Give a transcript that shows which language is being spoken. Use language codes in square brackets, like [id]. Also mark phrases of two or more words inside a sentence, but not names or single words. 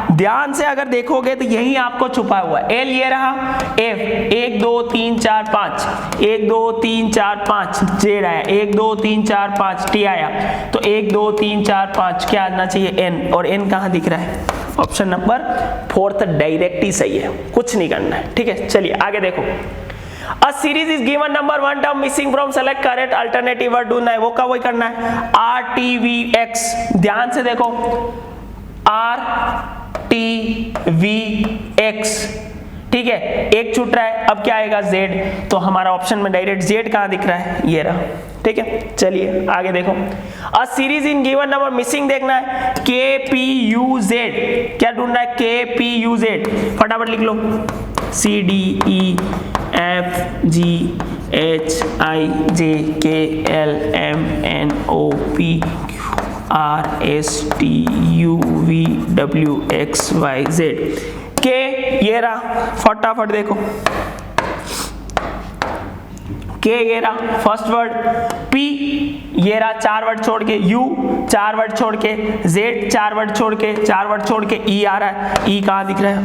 [hi] ध्यान से अगर देखोगे तो यही आपको छुपा हुआ है। एल ये रहा, एफ 1 2 3 4 5, 1 2 3 4 5, जेड आया, 1 2 3 4 5, टी आया, तो 1 2 3 4 5 क्या आना चाहिए? एन, और एन कहाँ दिख रहा है? [en] option number [hi] 4 डायरेक्ट ही सही है, कुछ नहीं करना है, ठीक है। चलिए आगे देखो, [en] A series is given number one term missing from select correct alternative word [hi] ढूंढना है, वो का वही करना है। R T V X, ध्यान से देखो, R T V X, ठीक है, एक छूट रहा है, अब क्या आएगा? Z, तो हमारा ऑप्शन में डायरेक्ट Z कहाँ दिख रहा है? ये रहा, ठीक है। चलिए आगे देखो, [en] A series in given number missing [hi] देखना है, [en] K P U Z, [hi] क्या ढूंढना है? K P U Z, फटाफट लिख लो, [en] C D E F G H I J K L M N O P Q R S T U V W X Y Z। [hi] के ये रहा, फटाफट देखो, के ये रहा [en] first word, [hi] पी ये रहा 4 वर्ड छोड़ के, यू 4 वर्ड छोड़ के, जेड 4 वर्ड छोड़ के, 4 वर्ड छोड़ के, ई आ रहा है, ई कहाँ दिख रहा है?